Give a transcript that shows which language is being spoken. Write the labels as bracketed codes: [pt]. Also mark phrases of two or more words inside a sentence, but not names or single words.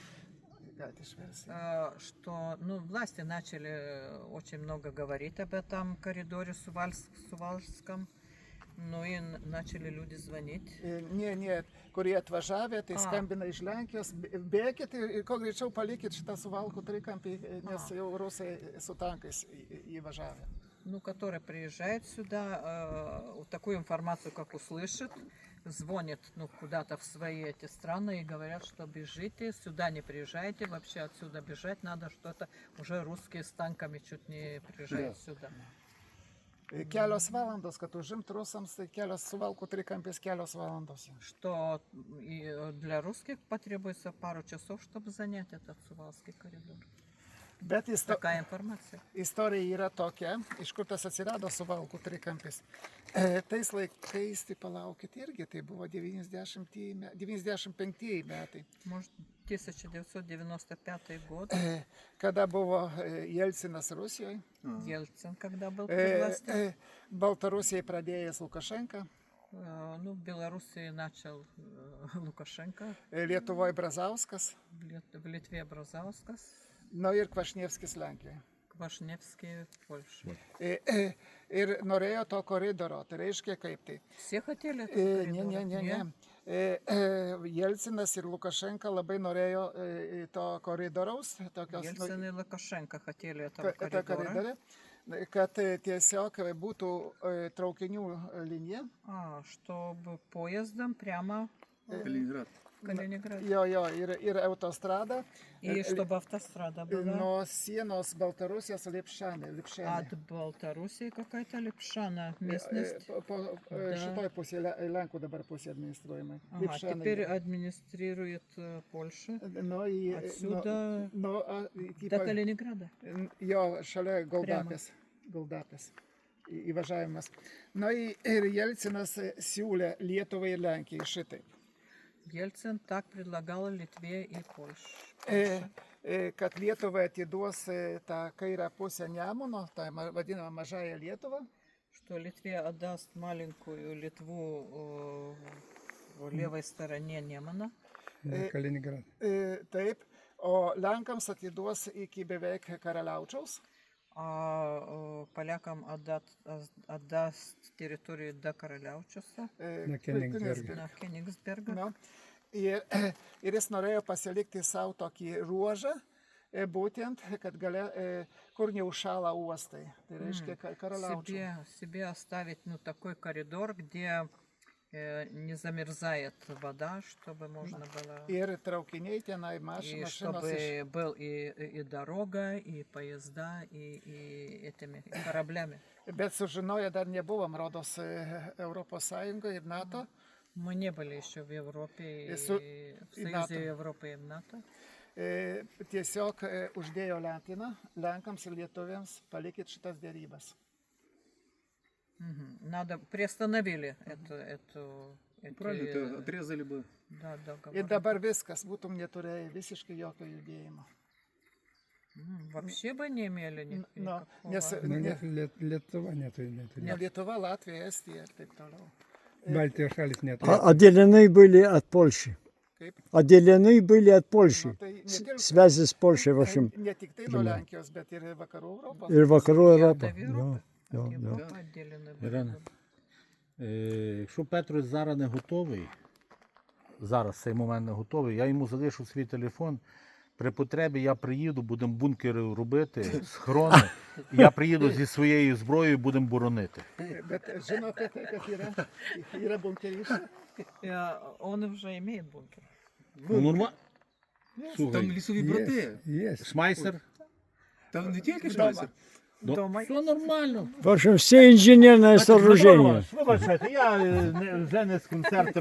[ru] Что, ну, власти начали очень много говорить об этом коридоре Сувалском, ну и начали люди звонить. [lt] Ne, kurie atvažiavę, tai skambina iš Lenkijos, bėkit ir kuo greičiau palikit šitą suvalkų trikampį, nes jau rusai su tankais įvažiavę. [ru] Ну, которые приезжают сюда, такую информацию, как услышат, звонят, ну, куда-то в свои эти страны и говорят, что бежите, сюда не приезжайте, вообще отсюда бежать надо, что-то уже русские с танками чуть не приезжают сюда. [lt] Kelios valandos, kad užimti rusams, tai kelios suvalkų trikampės kelios valandos. [ru] Что и для русских потребуется пару часов, чтобы занять этот Сувалский коридор. [lt] Bet [ru] Такая информация. [lt] istorija yra tokia, iš kur tas atsirado suvalkų trikampis. Tais laikais, tai palaukit irgi, tai buvo 95 metai. [ru] Может, 1995 год, [lt] Kada buvo Jelcinas Rusijoje, [ru] Ельцин, когда был при власти. [lt] Baltarusijai pradėjęs Lukašenka, [ru] Ну, в Белоруссии начал Лукашенко, [lt] Lietuvoje Brazauskas, [ru] в Литве Бразаускас, [lt] nu ir Kvašnievskis Lenkijoje. [ru] Квашневский в Польше. [lt] Ir norėjo to koridoro, tai reiškia kaip tai. [ru] Все хотели этот [lt] Ne. [ru] коридор? [lt] Jelcinas ir Lukašenka labai norėjo to koridoriaus, tokios [ru] Ельцин и Лукашенко хотели [lt] tą [ru] этого коридора. [lt] koridorių, kad tiesiog būtų traukinių linija. [ru] Чтобы поездом прямо Калінінград. в Калининград. [lt] Jo, ir autostrada [ru] И чтобы автострада была. [lt] nuo sienos Baltarusijos Lipšanė. [ru] От Белоруссии какая-то Липшана местность. [lt] Šitoj pusėje, Lenkų dabar pusė administruojama. [ru] Ага, теперь администрирует Польша. [lt] Nu, [ru] Отсюда [lt] į [ru] до Калининграда. [lt] Jo, šalia Goldapės įvažiavimas. Na ir Jelcinas siūlė Lietuvai ir Lenkijai šitaip, [ru] Ельцин так предлагал Литве и Польше. [lt] kad Lietuvai atiduos tą kairę pusę Nemuno, tą vadinamą mažąją Lietuvą, [ru] Что Литве отдаст маленькую Литву в левой стороне Немана, [lt] Kaliningrad. taip, o Lenkams atiduos iki beveik Karaliaučiaus. [ru] а полякам отдаст территорию до Karaliaučiuose, [lt] Na Kenigsberge. [ru] на Кенигсберга. [lt] Nu, ir jis norėjo pasilikti savo tokį ruožą, būtent, kad kur neužšąla uostai. Tai reiškia Karaliaučių. [ru] Себе оставить, ну, такой коридор, где не замерзает вода, чтобы можно было... [lt] Ir traukiniai tenai [ru] И [lt] mašinos. [ru] чтобы был и дорога, и поезда, и этими кораблями. [lt] Bet sužinoję, dar nebuvom, rodos, Europos Sąjungoje ir NATO. [ru] Мы не были еще в Европе, И в и НАТО. Союзе Европы и в НАТО. [lt] Tiesiog uždėjo lentiną Lenkams ir Lietuviams palikit šitas dėrybas. [ru] Надо, приостановили эти Правильно, это отрезали бы. да, договоры. [lt] Ir dabar viskas, būtum neturėję visiškai jokio judėjimo. [ru] Вообще бы не имели никакого. [lt] Nu, Lietuva neturi. Ne Lietuva, Latvija, Estija ir taip toliau. Baltijos šalis neturi. [ru] Отделены были от Польши. [lt] Kaip? [ru] Отделены были от Польши. [lt] Nu, tai ne tik, [ru] Связи с Польшей, в общем, [lt] ne tik tai nuo Lenkijos, bet ir vakarų Europos. [ru] и вокруг И Европы. от Европы. Да, От да. Европы отделены были. [uk] Ірина, якщо Петро зараз не готовий, зараз в цей момент не готовий, я йому залишу свій телефон, При потребі я приїду, будемо бункери робити, схорони. Я приїду зі своєю зброєю, будемо боронити. [lt] Bet žinote, kad yra bunkeriai. [ru] Он уже имеет бункер. Ну, нормально. Там [uk] Слухай, лісові брати. [ru] Есть. шмайсер. [uk] Там не тільки шмайсер. [ru] Дома. Все нормально. В общем, все инженерное сооружение. [uk] Вибачайте, я вже не з концертом.